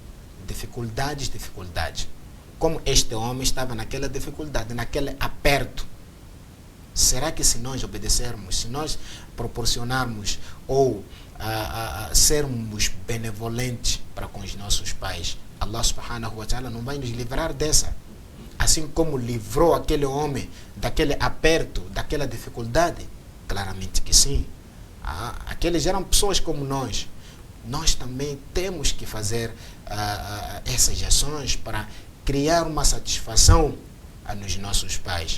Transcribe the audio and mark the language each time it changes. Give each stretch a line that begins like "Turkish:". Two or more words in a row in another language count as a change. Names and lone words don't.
Portuguese: Como este homem estava naquela dificuldade, naquele aperto. Será que se nós obedecermos, se nós proporcionarmos ou sermos benevolentes para com os nossos pais, Allah
Arabic: سبحانه وتعالى
Portuguese: não vai nos livrar dessa? Assim como livrou aquele homem daquele aperto, daquela dificuldade? Claramente que sim. Aqueles eram pessoas como nós. Nós também temos que fazer essas ações para criar uma satisfação nos nossos pais.